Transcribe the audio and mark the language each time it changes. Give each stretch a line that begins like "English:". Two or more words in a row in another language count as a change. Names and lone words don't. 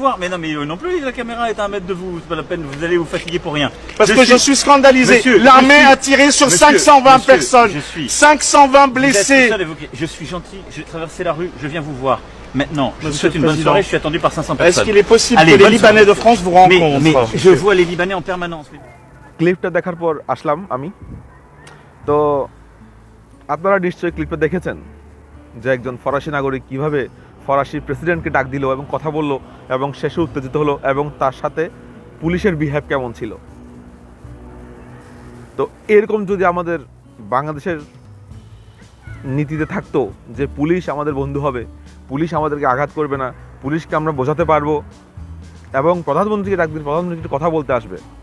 French: vous voir, mais non, mais eux non plus, la caméra est à 1 mètre de vous, c'est pas la peine, vous allez vous fatiguer pour rien. parce que je suis scandalisé. Monsieur, L'armée je a tiré sur Monsieur, 520 monsieur, personnes, je suis- 520 Vous êtes blessés. tout seul évoqué. Je suis gentil, j'ai traversé la rue, je viens vous voir. Maintenant, je vous Monsieur souhaite le une bonne Président, soirée, je suis attendu par 500 Est-ce personnes. qu'il est possible Allez, que les bonne Libanais soirée. de France vous Mais rencontrent? je vois les Libanais en permanence.
Bangla: ক্লিপটা দেখার পর আসলাম আমি। তো আপনারা নিশ্চয়ই ক্লিপটা দেখেছেন যে একজন ফরাসি নাগরিক কিভাবে ফরাসি প্রেসিডেন্টকে ডাক দিল এবং কথা বলল এবং শেষে উত্তেজিত হলো, এবং তার সাথে পুলিশের বিহেভ কেমন ছিল। তো এরকম যদি আমাদের বাংলাদেশের নীতিতে থাকতো যে পুলিশ আমাদের বন্ধু হবে, পুলিশ আমাদেরকে আঘাত করবে না, পুলিশকে আমরা বোঝাতে পারবো এবং প্রধানমন্ত্রীকে ডাক দিন, প্রধানমন্ত্রীকে কথা বলতে আসবে,